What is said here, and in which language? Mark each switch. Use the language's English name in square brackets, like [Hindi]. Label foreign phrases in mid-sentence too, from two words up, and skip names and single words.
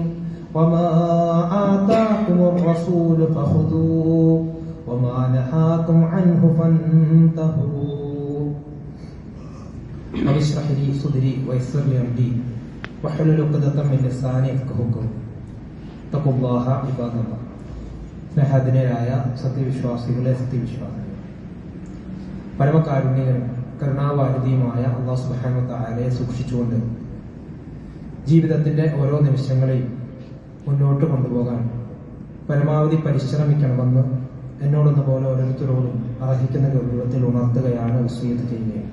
[Arabic] وما آتاكم الرسول فخذوه وما نهاكم عنه فانتهوا. رب اشرح لي صدري ويسر لي أمري واحلل عقدة من لساني يفقهوا قولي. اتقوا الله عباد الله. [Malayalam] സ്നേഹധന്യരായ സത്യവിശ്വാസികളെ സത്യവിശ്വാസികളെ, പരമകാരുണ്യകനും കരുണാവാരിധിയുമായ അല്ലാഹു [Arabic] سبحانه وتعالى [Malayalam] സൂക്ഷിച്ചുകൊണ്ട് ജീവിതത്തിന്റെ ഓരോ നിമിഷങ്ങളെയും മുന്നോട്ട് കൊണ്ടുപോകാൻ പരമാവധി പരിശ്രമിക്കണമെന്ന് എന്നോടൊന്നു പോലെ ഓരോരുത്തരോടും അർഹിക്കുന്ന ഗൗരവത്തിൽ ഉണർത്തുകയാണ്, വസിയത്ത് ചെയ്യുകയാണ്.